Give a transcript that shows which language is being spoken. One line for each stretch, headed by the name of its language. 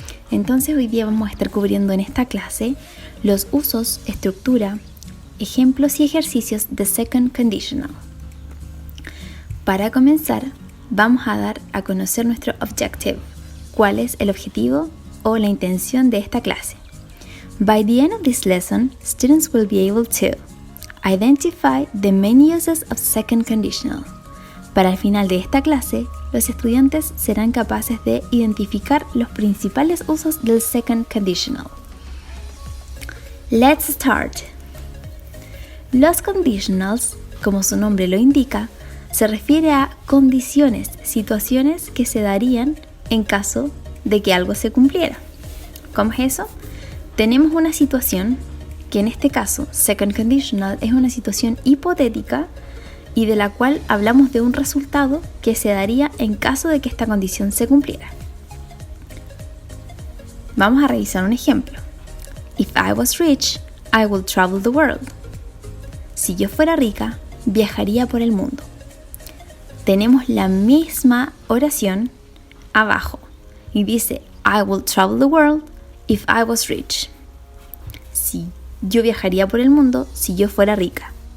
Spanish: Entonces hoy día vamos a estar cubriendo en esta clase los usos, estructura, ejemplos y ejercicios de Second Conditional. Para comenzar, vamos a dar a conocer nuestro objective. ¿Cuál es el objetivo o la intención de esta clase?
English: By the end of this lesson, students will be able to identify the main uses of Second Conditional.
Spanish: Para el final de esta clase, los estudiantes serán capaces de identificar los principales usos del Second Conditional.
English: Let's start.
Spanish: Los conditionals, como su nombre lo indica, se refiere a condiciones, situaciones que se darían en caso de que algo se cumpliera. ¿Cómo es eso? Tenemos una situación que en este caso, Second Conditional, es una situación hipotética y de la cual hablamos de un resultado que se daría en caso de que esta condición se cumpliera. Vamos a revisar un ejemplo.
English: If I was rich, I would travel the world.
Spanish: Si yo fuera rica, viajaría por el mundo. Tenemos la misma oración abajo y dice
English: I will travel the world if I was rich.
Spanish: Si yo viajaría por el mundo si yo fuera rica.